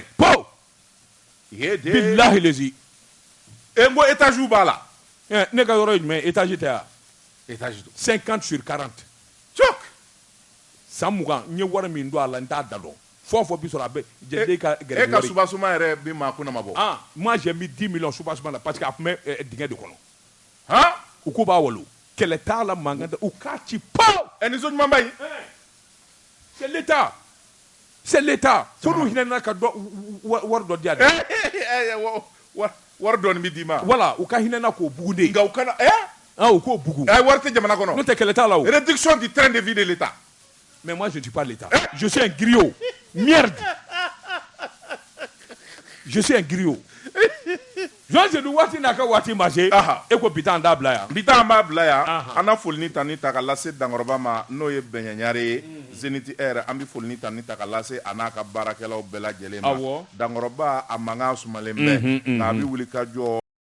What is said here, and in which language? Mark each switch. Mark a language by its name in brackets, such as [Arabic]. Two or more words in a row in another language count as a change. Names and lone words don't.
[Bambara] po bilahi lezi n ko étage b'a la ne ka yɔrɔ ye jumɛn étage tɛ yan étage don 50 sur 40 cok san 20 n ye wari min don a la n t'a da dɔn fɔ bi sɔrɔ a bɛ jɛden ka gɛrɛ e ka soubassement yɛrɛ bɛ maa kunna ma bɔ [French] moi j'ai mis 10 millions [Bambara] soubassement la [French] parce que [Bambara] a tun bɛ dingɛ de kɔnɔ u ko b'a walo kɛlɛ t'a la mankan tɛ u k'a ci paw nisɔn ɲuman ba in [French] c'est l'état [Bambara] fo n'u hinɛna ka wari dɔ di a dɛ wari dɔɔni bɛ d'i ma voilà u ka hinɛna k'o bugu de nka u kana u k'o bugu wari tɛ jamana kɔnɔ n'o tɛ kɛlɛ t'a la o [French] réduction du train de vie de l'état mais moi je ne suis pas l'état je suis un griot merde je suis un griot Jean Seydou [Bambara] waati n'a ka waati marché e ko bi an t'a bila yan bi an b'a bila yan an na folini ta ni ta ka lase Dankɔrɔba ma n'o ye Bɛɲɛɲare ye Zenith Air an bɛ folini ta ni ta ka lase a n'a ka baarakɛlaw bɛɛ lajɛlen ma Dankɔrɔba a mankan sumalen bɛ nka a bɛ wuli ka jɔ